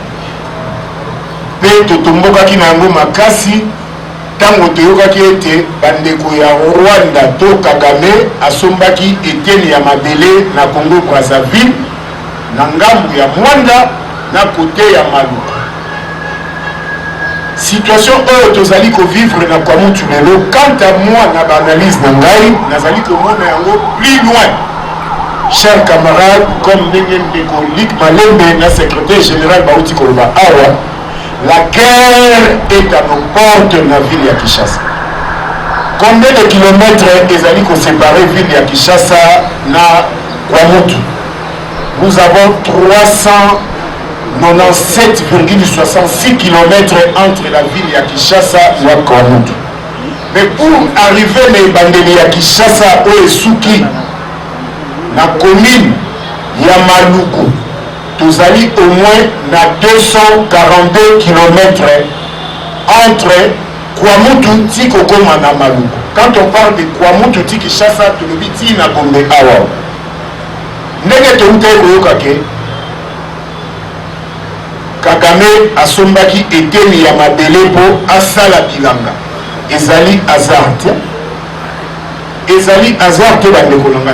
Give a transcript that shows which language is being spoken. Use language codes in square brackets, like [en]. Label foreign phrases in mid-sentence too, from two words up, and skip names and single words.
[ln] pe totombokaki nango makasi tango toyokaki ete bandeko ya Rwanda to Kagame asombaki eteni ya mabele na Congo Brazzaville na ngambu ya Mwanda na kote ya Maluku. Situation oyo tozali ko vivre na Kwamutu lelo, [fr] quant à moi [ln] na ba analyse na ngai nazali komona yango [fr] plus loin. Chers camarades, comme Ndeko Lik Malembe, le secrétaire général Baouti Koloba Awa, la guerre est à nos portes de la ville de Kinshasa. Combien de kilomètres [ln] ezali ko [fr] séparer ville de Kinshasa na Kwamutu? Nous avons 397,66 km entre la ville de Kinshasa et Kwamutu. Mais pour arriver à Bandeli à Kinshasa ou Suki, la commune ya Maluku, [ln] tozali [fr] au moins [ln] na 242 km entre Kwamutu ti kokoma na Maluku. [fr] Quand on parle de Kwamutu ti Kinshasa, [ln] tolobi ti na Gombe awa. Ndenge touta koyoka ke Kagame asombaki eteni ya mabele po asala bilanga. Ezali hasard. Ezali hasard te bandeko nanga.